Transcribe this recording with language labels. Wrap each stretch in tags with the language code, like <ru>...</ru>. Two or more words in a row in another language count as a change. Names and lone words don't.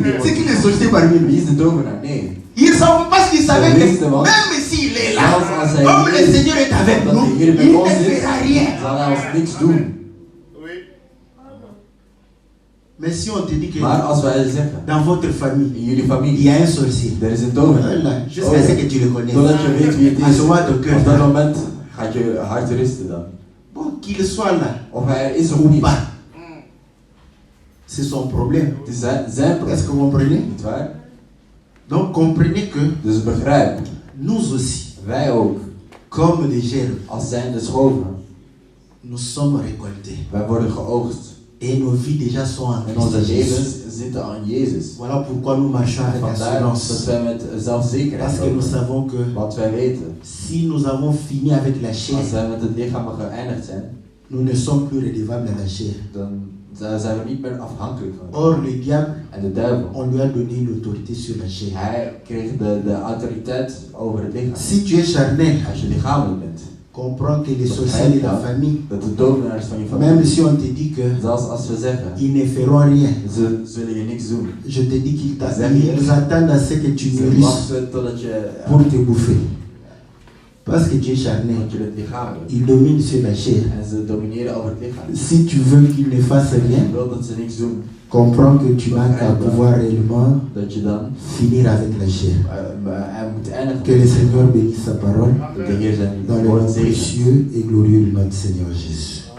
<fr>C'est qui le sorcier parmi nous?</fr> <nl>Wie is de tovenaar? Nee.</nl> <fr>Ils s'en parce qu'ils savaient que</fr> <nl>wisten wat.</nl> <fr>même s'il est là,</fr> <nl>Zelfs als hij</nl> <fr>comme le</fr> <nl>is,</nl> <fr>Seigneur est avec</fr> <nl>dat</nl> <fr>nous,</fr> <nl>de Heer</nl> <fr>il</fr> <nl>met</nl> <fr>ne</fr> <nl>ons is,</nl> <fr>fera rien.</fr> <nl>zal hij ons niks doen.</nl> <fr>Mais si on te dit que</fr> <nl>Maar als wij zeggen,</nl> <fr>dans votre famille,</fr> <nl>in jullie</nl> <fr>il y</fr> <nl>familie,</nl> <fr>a un sorcier,</fr> <nl>er is een tovenaar.</nl> <fr>voilà, jusqu'à ce que tu le connaisses.</fr> <nl>Totdat je weet wie het</nl> <fr>À</fr> <nl>is,</nl> <fr>ce moment, ton cœur</fr> <nl>op dat</nl> <fr>bat.</fr> <nl>moment gaat je hart rusten dan.</nl> <fr>Bon, qu'il soit là</fr> <nl>Of hij er is of</nl> <fr>ou</fr> <nl>niet,</nl> <fr>pas, c'est son problème.</fr> <nl>het is zijn</nl> <fr>Est-ce</fr> <nl>probleem.</nl> <fr>que vous comprenez?</fr> <nl>Niet waar?</nl> <fr>Donc comprenez que</fr> <nl>Dus begrijp,</nl> <fr>nous aussi,</fr> <nl>wij ook,</nl> <fr>comme les gerbes,</fr> <nl>als zijnde schoven,</nl> <fr>nous sommes récoltés.</fr> <nl>wij worden geoogst.</nl> <fr>Et nos vies déjà sont en</fr> <nl>En onze</nl> <fr>Christ Jésus.</fr> <nl>levens zitten aan Jezus.</nl> <fr>Voilà pourquoi nous marchons avec</fr> <nl>Vandaar dat</nl> <fr>assurance.</fr> <nl>wij met zelfzekerheid</nl> <fr>Parce que nous</fr> <nl>lopen.</nl> <fr>savons que</fr> <nl>Want wij weten,</nl> <fr>si nous avons fini avec la chair,</fr> <nl>als wij met het lichaam geëindigd zijn,</nl> <fr>nous ne sommes plus redevables à la chair.</fr> <nl>dan zijn we niet meer afhankelijk van.</nl> <fr>Or, le diable,</fr> <nl>En de duivel,</nl> <fr>on lui a donné l'autorité sur la chair.</fr> <nl>hij kreeg de autoriteit over het lichaam.</nl> <fr>Si tu es charnel,</fr> <nl>Als je lichamelijk bent,</nl> <fr>comprends que les sorciers de la famille,</fr> <nl>dat de tovenaars van je</nl> <fr>même</fr> <nl>familie,</nl> <fr>si on te dit que</fr> <nl>zelfs als we zeggen,</nl> <fr>ils ne feront rien,</fr> <nl>ze zullen je niks doen.</nl> <fr>je te dis qu'ils</fr> <nl>Zeg je?</nl> <fr>ils attendent à ce que tu</fr> <nl>Ze</nl> <fr>mûrisses</fr> <nl>wachten totdat je,</nl> <fr>pour te bouffer. Parce que tu es charnel,</fr> <nl>want je bent lichamelijk.</nl> <fr>ils dominent sur la chair.</fr> <nl>En ze domineren over het lichaam.</nl> <fr>Si tu veux qu'ils ne fassent</fr> <nl>Je</nl> <fr>rien,</fr> <nl>wil dat ze niks doen,</nl> <fr>comprends que tu n'as qu'à pouvoir réellement</fr> <nl>dat je dan</nl> <fr>finir avec la chair.</fr> <nl>hij moet eindigen.</nl> <fr>Que le Seigneur bénisse sa parole</fr> <nl>Dat de Heer zijn</nl> <fr>dans le</fr> <nl>woord</nl> <fr>nom</fr> <nl>zegent.</nl> <fr>précieux et glorieux de notre Seigneur Jésus.</fr>